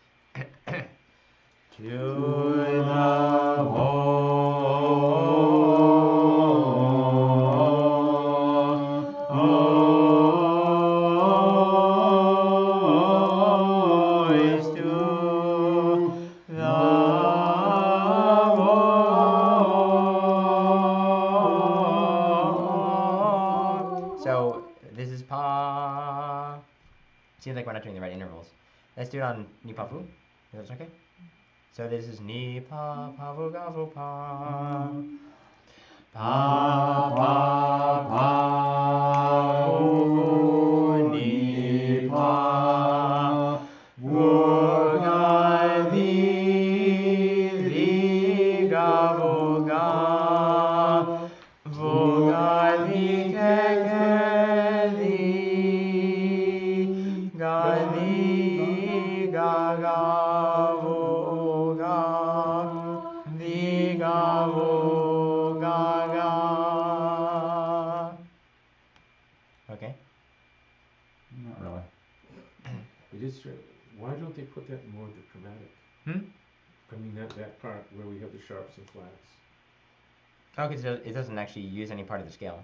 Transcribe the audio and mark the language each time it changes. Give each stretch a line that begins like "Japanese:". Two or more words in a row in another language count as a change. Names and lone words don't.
English: To the voice, to the voice. So this is pa. Seems like we're not doing the right intervals. Let's do it on ni pa fu. If that's okay. So this is ni pa pa vu ga vu pa. Pa pa pa vu ni pa vu ga li ga vu ga li ke li ga li ga ga vu ga li ga vu ga ga. Okay. Not really. It is strange. Why don't they put that more of the chromatic? Hmm? I mean, that part where we have the sharps and flats. Oh, because it doesn't actually use any part of the scale.